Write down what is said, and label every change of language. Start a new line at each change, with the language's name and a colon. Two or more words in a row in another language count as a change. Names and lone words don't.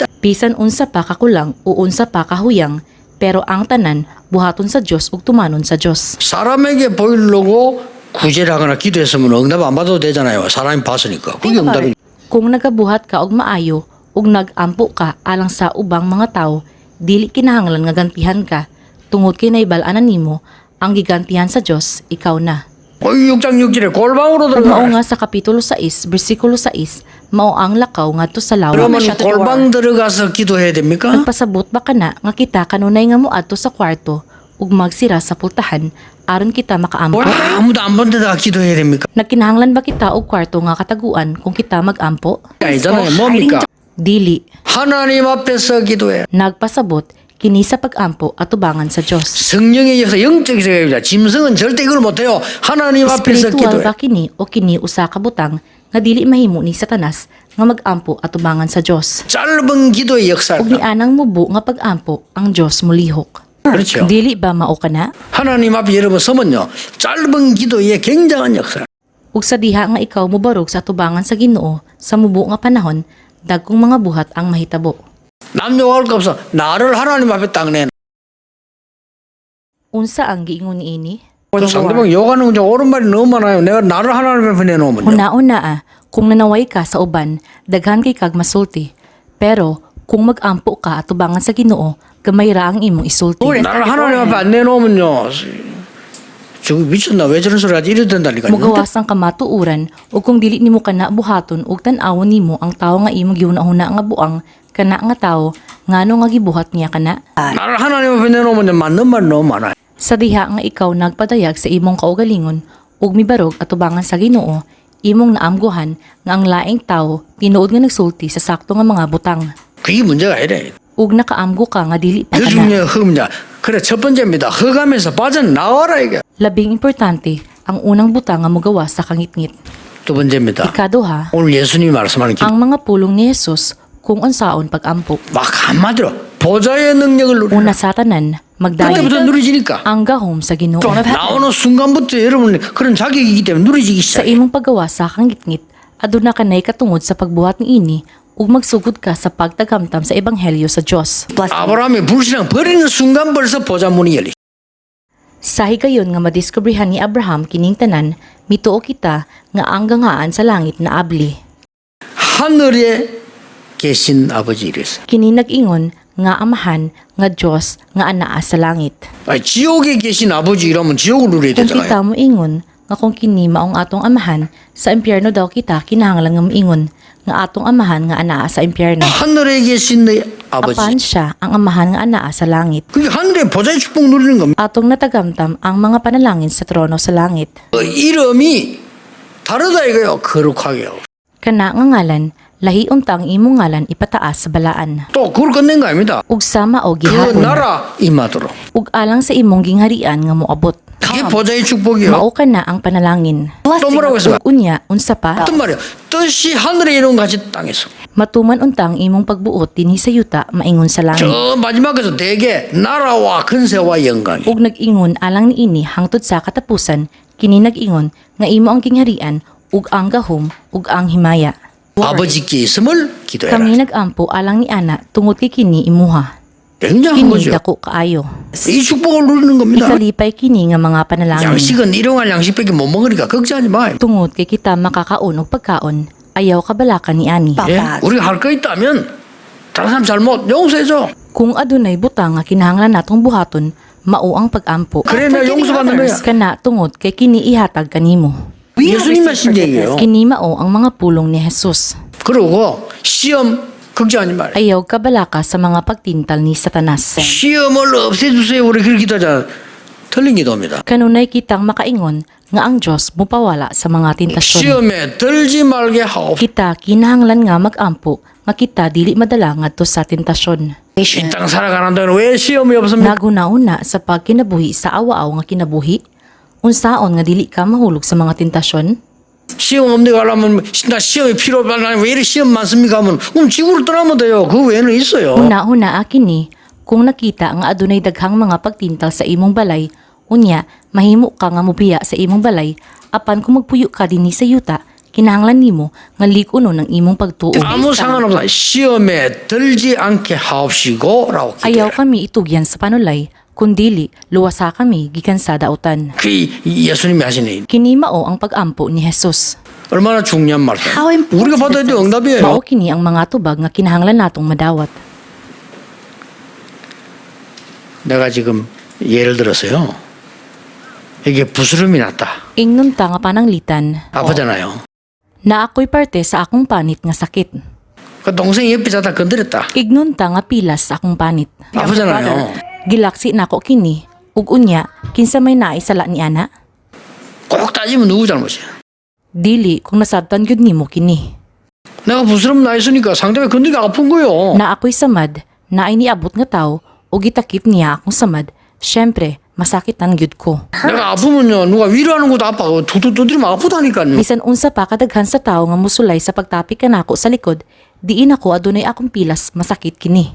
Cebuano: Bisan unsa pa kakulang o unsa pa kahuyang, pero ang tanan buhaton sa Dios ug tumanon sa Dios.
Korean: 사람에게 보이려고 구제를 하거나 기도했으면 응답 안 받아도 되잖아요. 사람이 봤으니까. 그게 응답이.
Cebuano: Kung nagabuhat ka og maayo ug nag-ampo ka alang sa ubang mga tao, dili kinahanglan nga gantihan ka tungod kay naibal-anan nimo ang gigantihan sa Dios ikaw na.
Korean: 6장 6절에 골방으로
Cebuano: Ug mao
Korean: 들어가.
Cebuano: nga sa kapitulo 6, bersikulo 6, mao ang lakaw ngadto sa lawa.
Korean: 그러면 골방 들어가서 기도해야 됩니까?
Cebuano: Nagpasabot ba kana nga kita kanunay nga moadto sa kwarto ug magsira sa pultahan aron kita makaampo?
Korean: 아무도 안 본 데다가 기도해야 됩니까?
Cebuano: Nagkinahanglan ba kita og kwarto nga kataguan kung kita magampo?
Korean: 아니잖아요. 뭡니까?
Cebuano: Dili.
Korean: 하나님 앞에서 기도해. Nagpasabot kini sa pagampo atubangan sa Dios. 성령의 역사, 영적 세계입니다. 짐승은 절대 그걸 못해요. 하나님 앞에서
Cebuano: Spiritual
Korean: 기도해.
Cebuano: ba kini o kini usa ka butang nga dili mahimo ni Satanas nga magampo atubangan sa Dios?
Korean: 짧은 기도의
Cebuano: Ug
Korean: 역사입니다.
Cebuano: nianang mubo nga pagampo ang Dios mulihok.
Korean: 그렇죠.
Cebuano: Dili ba mao kana?
Korean: 하나님 앞에 여러분 서면요. 짧은 기도의 굉장한 역사.
Cebuano: Ug sa diha nga ikaw mobarog sa atubangan sa Ginoo sa mubo nga panahon, dagkong mga buhat ang mahitabo.
Korean: 남욕할 거 없어. 나를 하나님 앞에 딱 내놔.
Cebuano: Unsa ang giingon niini?
Korean: 상대방 욕하는 게 옳은 말이 너무 많아요. 내가 나를 하나님 앞에 내놓으면요.
Cebuano: Una-una kung nanaway ka sa uban, daghan kay kag masulti. Pero kung magampo ka atubangan sa Ginoo, gamay ra ang imong isulti.
Korean: 나를 하나님 앞에 안 내놓으면요. 저거 미쳤나? 왜 저런 소리 하지? 이래야 된다니까요.
Cebuano: Mugawas ang kamatuuran ug kung dili nimo kana buhaton ug tan-awon nimo ang tawo nga imong giuna-una nga buang kana nga tawo ngano nga gibuhat niya kana.
Korean: 나를 하나님 앞에 내놓으면 맞는 말 너무 많아요.
Cebuano: Sa diha nga ikaw nagpadayag sa imong kaugalingon ug mibarog atubangan sa Ginoo, imong naamguhan nga ang laing tawo tinuod nga nagsulti sa sakto nga mga butang.
Korean: 그게 문제가 아니래.
Cebuano: Ug nakaamgo ka nga dili pa
Korean: 그
Cebuano: kana.
Korean: 중에 흠이냐. 그래 첫 번째입니다. 흑암에서 빠져나와라 이게.
Cebuano: Labing importante ang unang butang nga mogawas sa kangitngit.
Korean: 두 번째입니다.
Cebuano: Ikaduha,
Korean: 오늘 예수님이 말씀하는 길.
Cebuano: ang mga pulong ni Jesus kung unsaon pagampo.
Korean: 막 한마디로 보좌의 능력을 누리.
Cebuano: Una sa tanan, magdayon
Korean: 그때부터 누리지니까.
Cebuano: ang gahom sa Ginoo.
Korean: 나오는 순간부터 여러분 그런 자격이기 때문에 누리지기
Cebuano: Sa
Korean: 시작해.
Cebuano: imong paggawa sa kangitngit, aduna kanay katungod sa pagbuhat ni ini ug magsugod ka sa pagtagamtam sa ebanghelyo sa Dios.
Korean: 아브라함이 불신앙 버리는 순간 벌써 보좌 문이 열리.
Cebuano: Sa higayon nga madiskobrehan ni Abraham kining tanan, mituo kita nga ang gangaan sa langit na abli.
Korean: 하늘에 계신 아버지 이랬어.
Cebuano: Kini nag-ingon nga amahan nga Dios nga anaa sa langit.
Korean: 아니, 지옥에 계신 아버지 이러면 지옥을 누려야
Cebuano: Kung
Korean: 되잖아요.
Cebuano: kita mo ingon nga kung kini maong atong amahan, sa impyerno daw kita kinahanglan nga moingon nga atong amahan nga anaa sa impyerno.
Korean: 하늘에 계신 내 아버지.
Cebuano: Apan siya ang amahan nga anaa sa langit.
Korean: 그게 하늘의 보좌의 축복 누리는 겁니다.
Cebuano: Atong natagamtam ang mga panalangin sa trono sa langit.
Korean: 이름이 다르다 이거요. 거룩하게요.
Cebuano: Kana nga ngalan, lahi untang imong ngalan ipataas sa balaan.
Korean: 또 그걸 끝낸 거 아닙니다.
Cebuano: Ug sama o
Korean: 그
Cebuano: gihapon.
Korean: 나라 임하도록.
Cebuano: Ug alang sa imong gingharian nga moabot.
Korean: 그게 보좌의 축복이요.
Cebuano: Mao ka na ang panalangin.
Korean: 또 뭐라고 했어요?
Cebuano: Ug unya, unsa pa?
Korean: 어떤 말이요? 뜻이 하늘에 이룬 같이 땅에서.
Cebuano: Matuman untang imong pagbuot dinhi sa yuta maingon sa langit.
Korean: 저 마지막에서 대개 나라와 근세와 영광이.
Cebuano: Ug nag-ingon alang niini hangtod sa katapusan, kini nag-ingon nga imo ang gingharian ug ang gahom ug ang himaya.
Korean: 아버지께 있음을 기도해라.
Cebuano: Kami nag-ampo alang ni ana tungod kay kini imuha.
Korean: 굉장한
Cebuano: Kini
Korean: 거죠.
Cebuano: dako kaayo.
Korean: 이 축복을 누리는 겁니다.
Cebuano: Ikalipay kini nga mga panalangin.
Korean: 양식은 일용할 양식밖에 못 먹으니까 걱정하지 마.
Cebuano: Tungod kay kita makakaon og pagkaon, ayaw kabalakan ni ani.
Korean: 예? 우리가 할 거 있다면 다른 사람 잘못 용서해줘.
Cebuano: Kung adunay butang nga kinahanglan natong buhaton, mao ang pag-ampo.
Korean: 그래 내가 용서받는 거야.
Cebuano: Kana tungod kay kini ihatag kanimo.
Korean: 예수님 하신 얘기예요.
Cebuano: Kini mao ang mga pulong ni Jesus.
Korean: 그리고 시험 걱정하지 말아요.
Cebuano: Ayaw kabalaka sa mga pagtintal ni Satanas.
Korean: 시험을 없애주세요. 우리 그렇게 기도하자. 틀린 기도입니다.
Cebuano: Kanunay kitang makaingon nga ang Dios mupawala sa mga tentasyon.
Korean: 시험에 들지 말게 하옵소서.
Cebuano: Kita kinahanglan nga magampo nga kita dili madala ngadto sa tentasyon.
Korean: 이 땅 살아가는 동안 왜 시험이 없습니까?
Cebuano: Naguna-una sa pagkinabuhi sa awa-aw nga kinabuhi, unsaon nga dili ka mahulog sa mga tentasyon?
Korean: 시험 없는 거 하려면 나 시험이 필요 없다. 왜 이렇게 시험 많습니까? 하면 그럼 지구를 떠나면 돼요. 그 외에는 있어요.
Cebuano: Una-una akini, kung nakita nga adunay daghang mga pagtintal sa imong balay, unya mahimo ka nga mobiya sa imong balay, apan kung magpuyo ka dinhi sa yuta, kinahanglan nimo nga likuno ng imong pagtuo.
Korean: 아무 상관없어. 시험에 들지 않게 하옵시고라고
Cebuano: Ayaw
Korean: 기도해라.
Cebuano: kami itugyan sa panulay, kundili luwasa kami gikan sa dautan.
Korean: 그 예수님이 하시는
Cebuano: Kini mao ang pag-ampo ni Jesus.
Korean: 얼마나 중요한 말씀. 우리가 받아야 될 응답이에요.
Cebuano: Mao kini ang mga tubag nga kinahanglan natong madawat.
Korean: 내가 지금 예를 들어서요. 이게 부스럼이 났다.
Cebuano: Ingnon ta nga pananglitan
Korean: 아프잖아요.
Cebuano: na ako'y parte sa akong panit nga sakit.
Korean: 그 동생이 옆에 자다 건드렸다.
Cebuano: Ignon ta nga pilas sa akong panit.
Korean: 아프잖아요.
Cebuano: Gilaksi nako kini ug unya kinsa may naisala ni ana?
Korean: 꼭 따지면 누구 잘못이야?
Cebuano: Dili kung nasabtan gyud nimo kini.
Korean: 내가 부스럼 나 있으니까 상대방이 건드리가 아픈 거요.
Cebuano: Na ako'y samad, na iniabot nga tao ug gitakip niya akong samad. Syempre, masakitan gyud ko.
Korean: 내가 아프면요 누가 위로하는 것도 아파고 툭툭 두드리면 아프다니까요.
Cebuano: Bisan unsa pa kadaghan sa tao nga musulay sa pagtapik kanako sa likod, diin ako adunay akong pilas masakit kini.